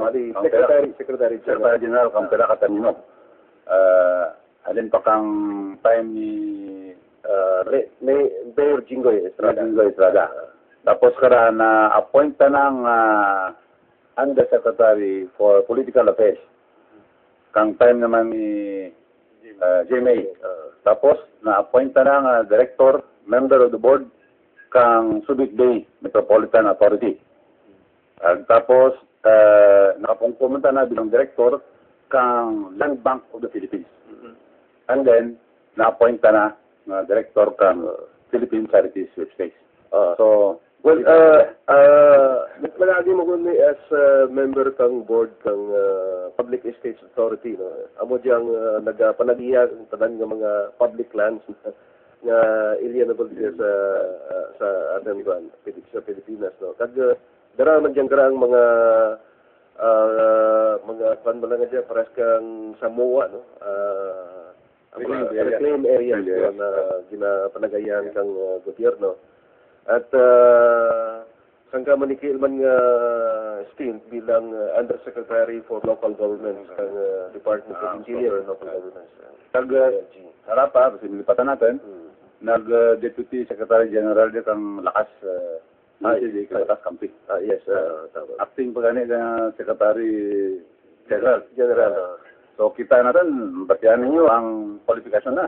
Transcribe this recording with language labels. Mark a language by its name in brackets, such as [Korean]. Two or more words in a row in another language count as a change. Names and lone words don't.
[Kinaray-a] Secretary Secretary General kang Pera Katanino. Alin pa kang time ni Mayor Jinggoy Estrada. Tapos kara na appoint ta ng [English] Undersecretary for Political Affairs. [Kinaray-a] Kang time naman ni GMA. Tapos na-appoint ta ng [English] Director, Member of the Board, [Kinaray-a] kang Subic Bay Metropolitan Authority. Tapos nakapungkumunta na bilang Director kang Land Bank of the Philippines. [English] And then, [Kinaray-a] na-appoint ta na Director kang Philippine Charities Sweepstakes. So, well, palagi mo kung [English] as member [Kinaray-a] kang board kang Public Estates Authority, no? Amo diyang nagapanagiya ang tanan nga mga [English] public lands [Kinaray-a] nga alienable diya sa ating sa Pilipinas, no? Kag dara man diyang karang mga pan ba nga diya pares kang Samoa, no? [English] Reclaim areas [Kinaray-a] na ginapanagayan kang gobyerno. At sangka manikil man nga stint bilang [English] Undersecretary for Local Governments [Kinaray-a] ng Department of Interior and Local Governments. [Filipino] Harap pa, kasi nilipatan natin, nag-Deputy Secretary General dito ang Lakas, Lakas Kampi. Yes, tama. [Kinaray-a] Acting pa gani na Secretary General. [Filipino] So kita natin, batiyan ninyo ang kwalifikasyon na.